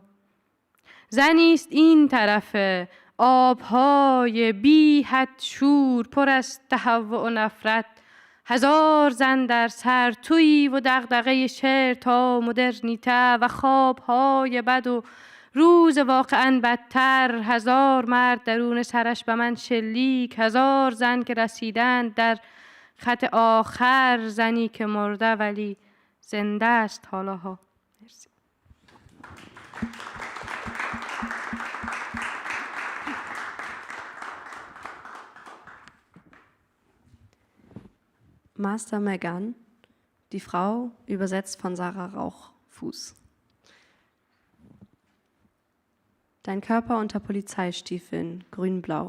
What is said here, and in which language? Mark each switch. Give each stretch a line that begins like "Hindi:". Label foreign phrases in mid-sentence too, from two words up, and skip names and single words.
Persian: زنیست این طرف آبهای بی حد شور پر از تهوع و نفرت، هزار زن در سر تویی و دغدغه شعر تا مدرنیته و خوابهای بد و روز واقعا بدتر، هزار مرد درون سرش به من شلیک، هزار زن که رسیدند در خط آخر، زنی که مرده ولی زنده است حالاها. مرسی.
German: Master Megan, die Frau, übersetzt von Sarah Rauchfuß. Dein Körper unter Polizeistiefeln, grün-blau.